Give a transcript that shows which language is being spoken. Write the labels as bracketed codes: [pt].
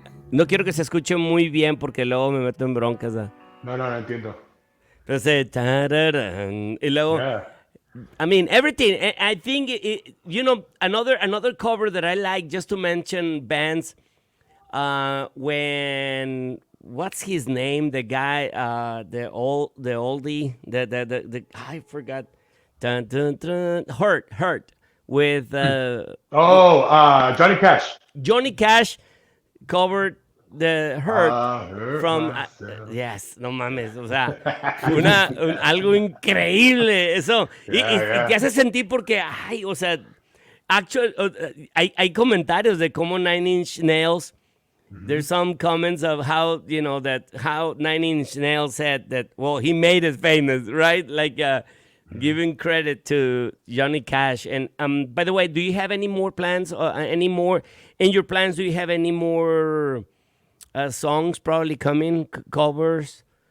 [es] no quiero que se escuche muy bien porque luego me meto en broncas. No entiendo. Entonces, tararán, y luego, [en] Yeah. I mean, everything. I think, another cover that I like, just to mention bands, when, what's his name? The guy, the oldie, the I forgot. Dun, dun, dun, Hurt, with Johnny Cash. Johnny Cash covered the Hurt Hurt from myself. [es] yes, no mames, o sea, algo increíble eso. [en] Yeah. [es] Y te hace sentir porque ay, o sea, hay comentarios de cómo Nine Inch Nails. [en] There's some comments of how how Nine Inch Nails said that, well, he made it famous, right? Like giving credit to Johnny Cash. And by the way, do you have any more plans? Any more in your plans? Do you have any more songs probably coming, covers?